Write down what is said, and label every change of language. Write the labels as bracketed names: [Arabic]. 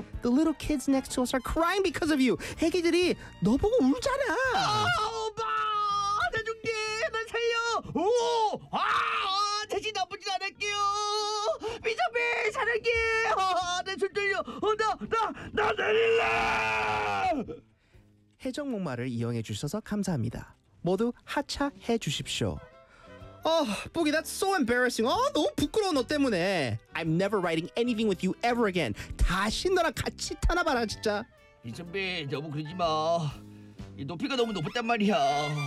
[English] The little kids next to us are crying because of you. [Korean] 애기들이 너 보고 울잖아. 오빠, 나 죽게, 나 살려. 오, 다시 나쁘지 않을게요. 미선배, 사랑해. 내 손 떨려. 나 내릴래. 해적 목마를 이용해 주셔서 감사합니다. 모두 하차해 주십시오. 북이, that's so embarrassing. 너무 부끄러워, 너 때문에. [English] I'm never riding anything with you ever again. [Korean] 다시 너랑 같이 타나봐라, 진짜. 이 선배, 너무 그러지 마. 이 높이가 너무 높단 말이야.